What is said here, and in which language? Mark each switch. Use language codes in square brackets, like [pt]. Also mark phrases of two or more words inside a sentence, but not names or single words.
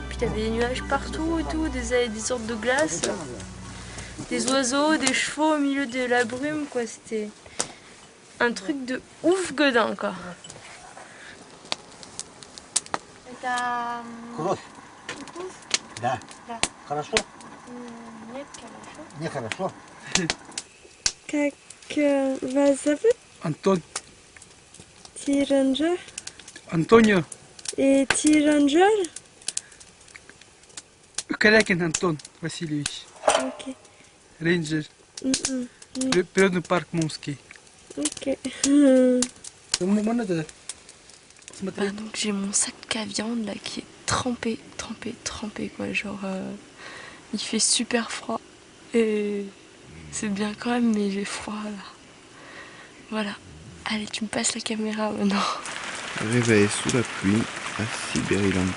[fr] puis t'avais des nuages partout et tout, des sortes de glace, des oiseaux, des chevaux au milieu de la brume quoi, c'était un truc de ouf godin quoi. [ru] Кровь. Да. Да. Хорошо? Нет, хорошо. Нехорошо. Как вас зовут? Антон, Ти рейнджер? Антонио, Et ти рейнджер? Калякин Антон Васильевич, [fr] Ok. [ru] рейнджер, Mm-mm. природный парк Мумский. [fr] Ok. [ru] Смотри. [fr] Donc j'ai mon sac à viande là qui est trempé quoi, genre il fait super froid et c'est bien quand même mais j'ai froid là. Voilà. Allez, tu me passes la caméra maintenant. Réveil sous la pluie à Siberilanta.